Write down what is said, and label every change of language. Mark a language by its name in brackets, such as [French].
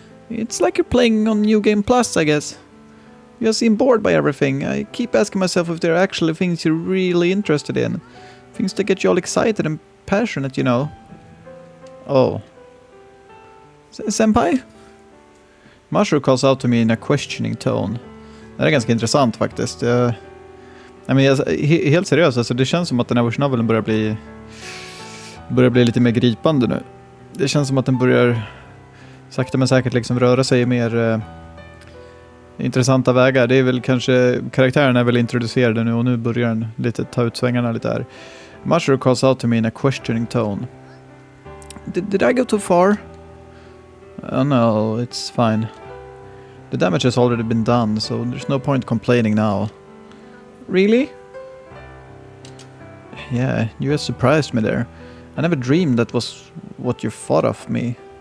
[English] It's like you're playing on New Game Plus, I guess. You just seem bored by everything. I keep asking myself if there are actually things you're really interested in. Things that get you all excited and passionate, you know. Oh. Senpai? Mashiro calls out to me in a questioning tone. [Swedish] Det är ganska intressant faktiskt. Helt seriöst, alltså, det känns som att den här novellen börjar bli lite mer gripande nu. Det känns som att den börjar sakta men säkert liksom röra sig i mer intressanta vägar. Det är väl kanske, karaktären är väl introducerade nu och nu börjar den lite ta ut svängarna lite här. [English] Mashiro calls out to me in a questioning tone. Did I go too far? Oh no, it's fine. The damage has already been done, so there's no point complaining now. Really? Yeah, you just surprised me there. I never dreamed that was what you thought of me.